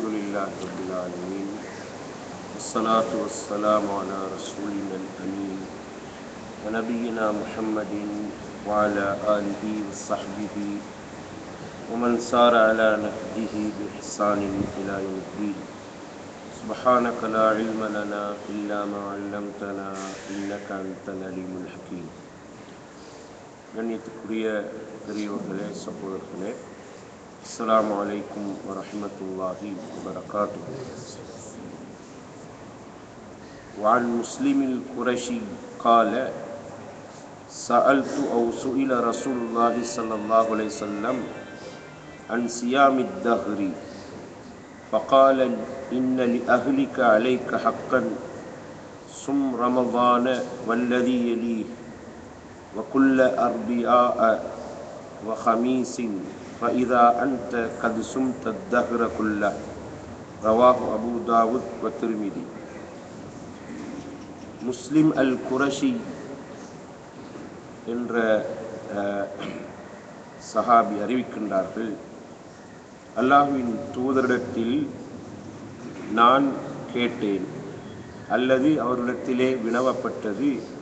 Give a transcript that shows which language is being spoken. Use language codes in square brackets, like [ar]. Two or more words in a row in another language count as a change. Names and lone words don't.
[ar] لله رب العالمين والصلاة والسلام على رسولنا الأمين ونبينا محمد وعلى آله وصحبه ومن سار على نهجه بإحسان إلى يوم الدين. سبحانك لا علم لنا إلا ما علمتنا إنك أنت العليم الحكيم. [ta] கண்ணியத்துக்குரிய பெரியவர்களே, சகோதரர்களே, [ar] السلام عليكم ورحمة الله وبركاته. وعن مسلم القرشي قال سألت أو سئل رسول الله صلى الله عليه وسلم عن صيام الدهر فقال إن لأهلك عليك حقا صم رمضان والذي يليه وكل أربعاء وخميس فإذا أنت قد صمت الدهر كله. رواه أبو داود والترمذي. [ta] முஸ்லிம் அல் குரஷி என்ற சஹாபி அறிவிக்கின்றார்கள், அல்லாஹ்வின் தூதரிடத்தில் நான் கேட்டேன் அல்லது அவரிடத்திலே வினவப்பட்டது,